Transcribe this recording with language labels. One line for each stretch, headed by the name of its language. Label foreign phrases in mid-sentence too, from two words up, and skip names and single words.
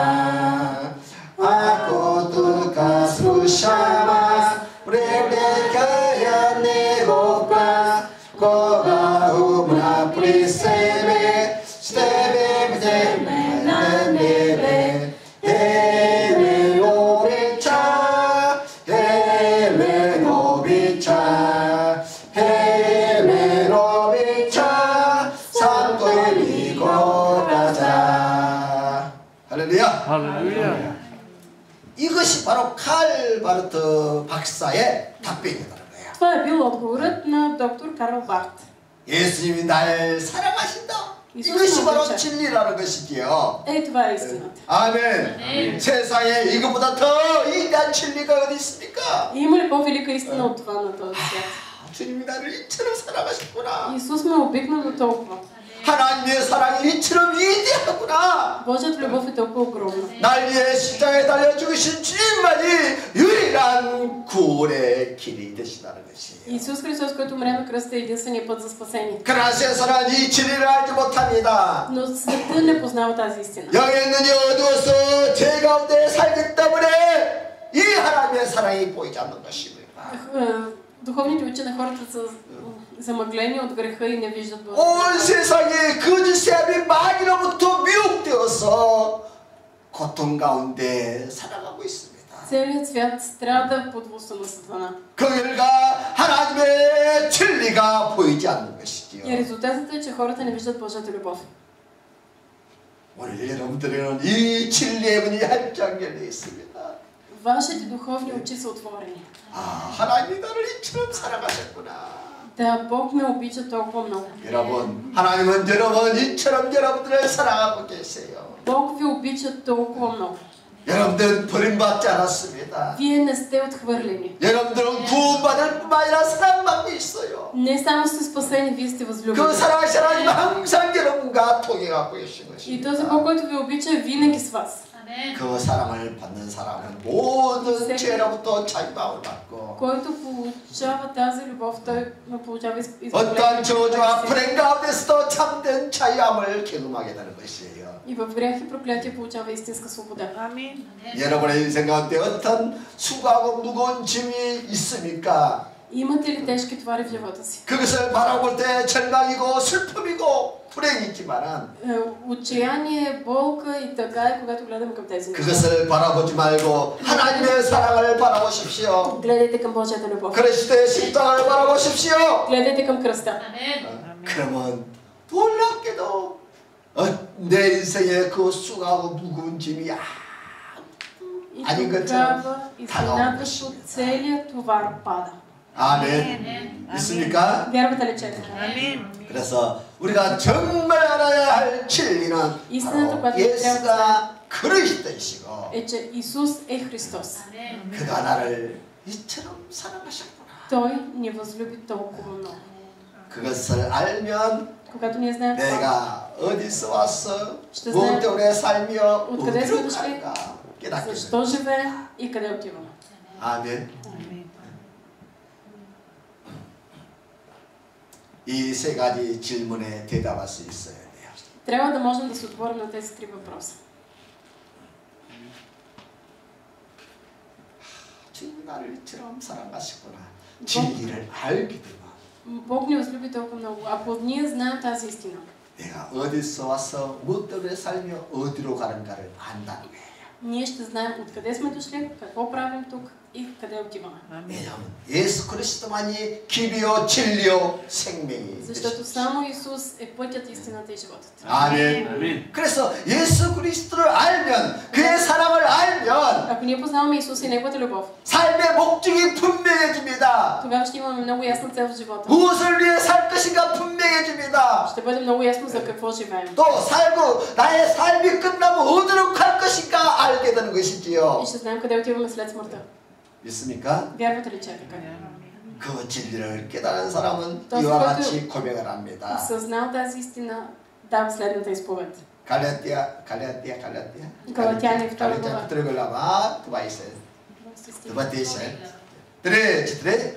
Korean: 아코두카 수샤마 브레브레카야 네고파 고가우브라 프리세베 스테베브제메나네베 에메노비차 에메노비차 에메노비차 삼도의 미고가자. 할렐루야. 할렐루야. 이것이 바로 칼 바르트 박사의 답변이라는 거예요.
Bulgarian: Това е бил отговорът на доктор Карл Барт.
Korean: 예수님이 날 사랑하신다. 이것이 바로 진리라는 것이지요.
Bulgarian: Това е истината.
Korean: 아멘. 세상에 이것보다 더 위대한 진리가 어디 있습니까?
Bulgarian: Има ли по-велика истина от това на този свят?
Korean: 주님이 나를 이처럼 사랑하셨구나.
Bulgarian: Исус ме обикна до толкова.
Korean: 하나님의 사랑이 이처럼 위대하구나.
Bulgarian: Божията любов е толкова огромна.
Korean: 날 위해 십자가에 달려 죽으신 주님만이 유일한 구원의 길이 되시다는 것이에요.
Bulgarian: Исус Христос, който умря на кръста, е единственият път за спасение.
Korean: 그러나 세상은 이 진리를 알지 못합니다.
Bulgarian: Но светът не познава тази истина.
Korean: 영의 눈이 어두워서 죄 가운데 살기 때문에 이 하나님의 사랑이 보이지 않는 것입니다.
Bulgarian: Духовните очи на хората са замъглени от греха и не виждат Божия.
Korean: 온 세상에 거짓 세압이 마귀로부터 미혹되어서 고통 가운데 살아가고 있습니다.
Bulgarian: Целият свят страда под властта на Сатана.
Korean: 그 결과 하나님의 진리가 보이지 않는 것이지요.
Bulgarian: И резултатът е, че хората не виждат Божията любов.
Korean: 오늘 여러분들은 이 진리의 문이 활짝 열려 있습니다.
Bulgarian: Вашите духовни очи са отворени.
Korean: 하나님이 나를 이처럼 사랑하셨구나.
Bulgarian: Да, Бог ме обича толкова много.
Korean: 여러분, 하나님은 여러분 이처럼 여러분들을 사랑하고 계세요.
Bulgarian: Бог ви обича толкова много.
Korean: 여러분들은 버림받지 않았습니다.
Bulgarian: Вие не сте отхвърлени.
Korean: 여러분들은 구원받을 뿐만 아니라 사랑받고 있어요.
Bulgarian: Не само сте спасени, вие сте възлюбени.
Korean: 그 사랑하신 하나님은 항상 여러분과 통행하고 계신
Bulgarian: И този
Korean: 것입니다.
Bulgarian: Бог, който ви обича, е винаги с вас.
Korean: 그 사랑을 받는 사람은 모든 죄로부터 자유함을 받고
Bulgarian: Който получава тази любов, той получава
Korean: 어떠한 저주와
Bulgarian: избавление.
Korean: 불행 가운데서도 참된 자유함을 경험하게 되는 것이에요.
Bulgarian: И в грях и проклятие получава истинска свобода.
Korean: 여러분의 인생 가운데 어떤 수고하고 무거운 짐이 있습니까?
Bulgarian: Имате ли тежки товари в живота си?
Korean: 그것을 바라볼 때 절망이고 슬픔이고 불행이지만은
Bulgarian: Отчаяние, болка и тъга е, когато гледаме към тези неща.
Korean: 그것을 바라보지 말고 하나님의 사랑을 바라보십시오.
Bulgarian: Гледайте към Божията любов.
Korean: 그러실 때 십자가를 바라보십시오.
Bulgarian: Гледайте към кръста.
Korean: 그러면 놀랍게도 내 인생의 그 수고하고 무거운 짐이
Bulgarian: И
Korean: 아닌 것처럼
Bulgarian: тогава изненадващо целият товар пада.
Korean: 아멘. 있습니까?
Bulgarian: Вярвате ли, че?
Korean: 그래서 우리가 정말 알아야 할 진리는 바로 예수가 그리스도이시고
Bulgarian: Е, че Исус е Христос.
Korean: 그가 나를 이처럼 사랑하셨구나.
Bulgarian: Той ни възлюби толкова много.
Korean: 그것을 알면
Bulgarian: Когато ние знаем това,
Korean: 내가 어디서 왔어,
Bulgarian: ще
Korean: 무엇
Bulgarian: знаем
Korean: 때문에 살며
Bulgarian: откъде сме
Korean: 어디로
Bulgarian: дошли,
Korean: 갈까 깨닫게
Bulgarian: защо
Korean: 됩니다.
Bulgarian: живеем и къде отиваме.
Korean: 아멘. 이 세 가지 질문에 대답할 수 있어야 돼요.
Bulgarian: Трябва да можем да се отворим на тези три въпроса.
Korean: 주님 나를 이처럼 사랑하시구나. 진리를 알게 되면
Bulgarian: Бог ни възлюби толкова много. Ако ние знаем тази истина,
Korean: 내가 어디서 와서 무엇 때문에 살며 어디로 가는가를 안다는 거예요.
Bulgarian: ние ще знаем откъде сме дошли, какво правим тук и къде отиваме.
Korean: 왜냐하면 예수 그리스도만이 길이요 진리요 생명이
Bulgarian: Защото само Исус е пътят, истината и животът.
Korean: 아멘. 그래서 예수 그리스도를 알면 그의 사랑을 알면
Bulgarian: Ако ние познаваме Исус и Неговата любов,
Korean: 삶의 목적이 분명해집니다.
Bulgarian: тогава ще имаме много ясна цел в живота.
Korean: 무엇을 위해 살 것인가 분명해집니다.
Bulgarian: Ще бъде много ясно за какво живеем.
Korean: 또 살고 나의 삶이 끝나면 어디로 갈 것인가 알게 되는 것이지요.
Bulgarian: И ще знаем къде отиваме след смъртта.
Korean: 믿습니까?
Bulgarian: Вярвате ли, че е така?
Korean: 그 진리를 깨달은 사람은 또 이와 그것도- 같이 고백을 합니다.
Bulgarian: Съзнал тази истина, дава следната изповед.
Korean: 갈라디아
Bulgarian: Галатяни, втора глава. 들어가려면 това исе. Тре.